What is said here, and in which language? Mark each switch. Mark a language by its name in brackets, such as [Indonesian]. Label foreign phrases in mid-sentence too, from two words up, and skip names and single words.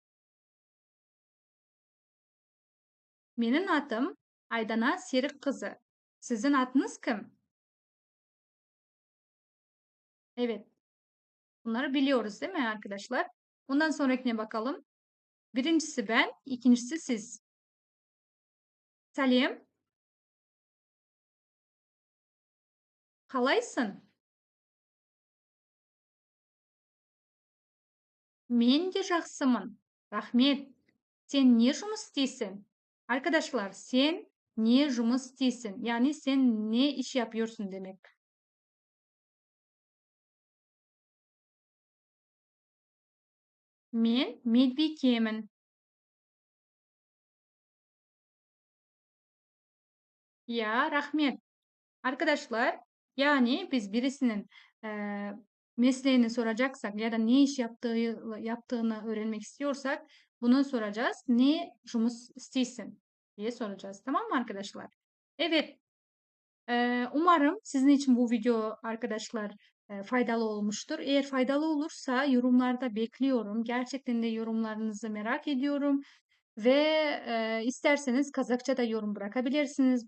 [Turkish] Benim adım Aydana Serik kızı. Sizin adınız kim? Evet. Bunları biliyoruz değil mi arkadaşlar? Bundan sonrakine bakalım. Birincisi ben, ikincisi siz. Salim, [Kazakh] қалайсың? Мен де жақсымын. Рахмет. Sen ne жұмыс істейсің? Arkadaşlar, sen ne жұмыс істейсің? [Turkish] Yani sen ne iş yapıyorsun demek. [Kazakh] Men medbike'mін. [Turkish] Ya, rahmet. Arkadaşlar, yani biz birisinin mesleğini soracaksak ya da ne iş yaptığını öğrenmek istiyorsak bunu soracağız. [Kazakh] Не жұмыс істейсің [Turkish] diye soracağız. Tamam mı arkadaşlar? Evet. Umarım sizin için bu video arkadaşlar faydalı olmuştur. Eğer faydalı olursa yorumlarda bekliyorum. Gerçekten de yorumlarınızı merak ediyorum. Ve isterseniz Kazakça da yorum bırakabilirsiniz.